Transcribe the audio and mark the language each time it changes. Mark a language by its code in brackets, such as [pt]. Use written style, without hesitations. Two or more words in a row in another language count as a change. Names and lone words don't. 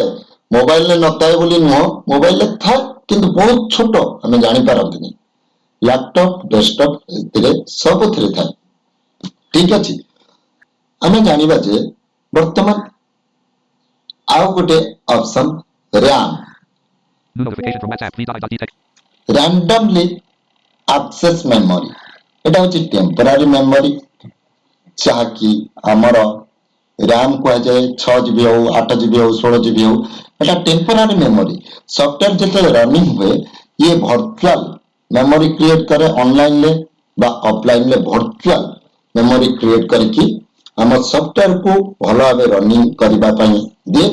[or] ମୋବାଇଲରେ ନଥାଏ ବୋଲି ନୁହଁ, ମୋବାଇଲରେ ଥାଏ କିନ୍ତୁ ବହୁତ ଛୋଟ, ଆମେ ଜାଣିପାରନ୍ତିନି। [en] laptop, desktop [or] ଏଥିରେ ସବୁଥିରେ ଥାଏ, ଠିକ ଅଛି। ଆମେ ଜାଣିବା ଯେ ବର୍ତ୍ତମାନ ଆଉ ଗୋଟେ ଅପସନ RAM, [en] randomly access memory। [or] ଏଟା ହଉଛି [en] temporary memory, [or] ଯାହାକି ଆମର RAM କୁହାଯାଏ। 6GB ହଉ, 8GB ହଉ, 16GB ହଉ, ଏଟା [en] temporary memory. [or] ସଫ୍ଟୱେର ଯେତେବେଳେ ରନିଂ ହୁଏ, ଇଏ [en] virtual memory create [or] କରେ, ଅନଲାଇନରେ ବା ଅଫଲାଇନରେ [en] virtual memory create [or] କରିକି ଆମ ସଫ୍ଟୱେରକୁ ଭଲ ଭାବେ ରନିଂ କରିବା ପାଇଁ ଦିଏ।